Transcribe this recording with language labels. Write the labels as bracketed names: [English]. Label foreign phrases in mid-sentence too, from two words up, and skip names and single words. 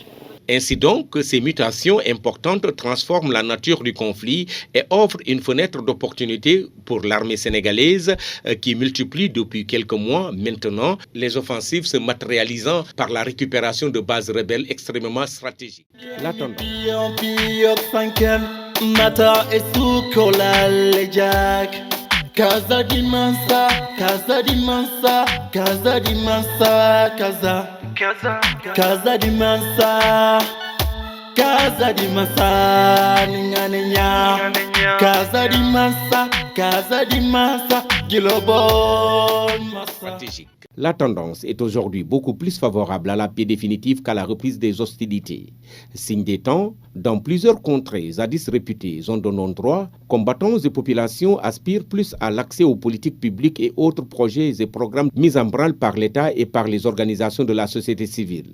[French] Ainsi donc, ces mutations importantes transforment la nature du conflit et offrent une fenêtre d'opportunité pour l'armée sénégalaise qui multiplie depuis quelques mois maintenant les offensives se matérialisant par la récupération de bases rebelles extrêmement stratégiques. L'attendant. Casa di Mansa, Casa di Mansa, Casa di Mansa, Casa di Mansa, Casa di Mansa, Ninya, Casa di Mansa, Casa di Mansa, Gilobon. Stratégique. La tendance est aujourd'hui beaucoup plus favorable à la paix définitive qu'à la reprise des hostilités. Signe des temps, dans plusieurs contrées zadis réputées zones de non-droit, combattants et populations aspirent plus à l'accès aux politiques publiques et autres projets et programmes mis en branle par l'État et par les organisations de la société civile.